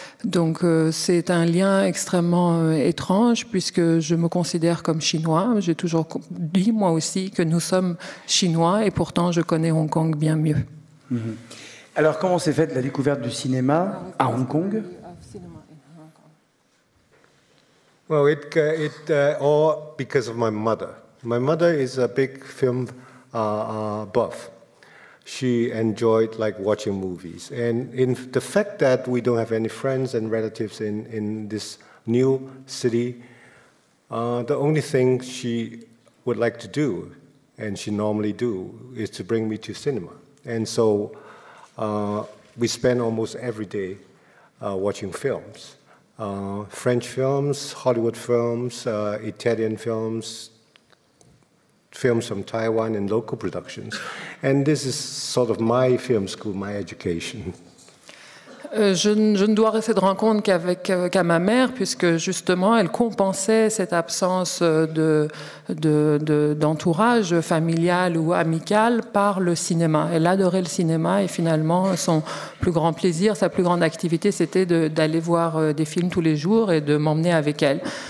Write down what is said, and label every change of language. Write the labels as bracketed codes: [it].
[fr] Donc c'est un lien extrêmement étrange puisque je me considère comme chinois. J'ai toujours dit moi aussi que nous sommes chinois et pourtant je connais Hong Kong bien mieux. Alors comment s'est faite la découverte du cinéma à Hong Kong? [en] Well, it all because of my mother. My mother is a big film buff. She enjoyed like watching movies, and in the fact that we don't have any friends and relatives in this new city, the only thing she would like to do, and she normally do, is to bring me to cinema. And so we spend almost every day watching films. French films, Hollywood films, Italian films, films from Taiwan and local productions. And this is sort of my film school, my education. [fr] Je ne dois rester de rencontre qu'à ma mère, puisque justement elle compensait cette absence d'entourage familial ou amical par le cinéma. Elle adorait le cinéma et finalement son plus grand plaisir, sa plus grande activité, c'était d'aller voir des films tous les jours et de m'emmener avec elle.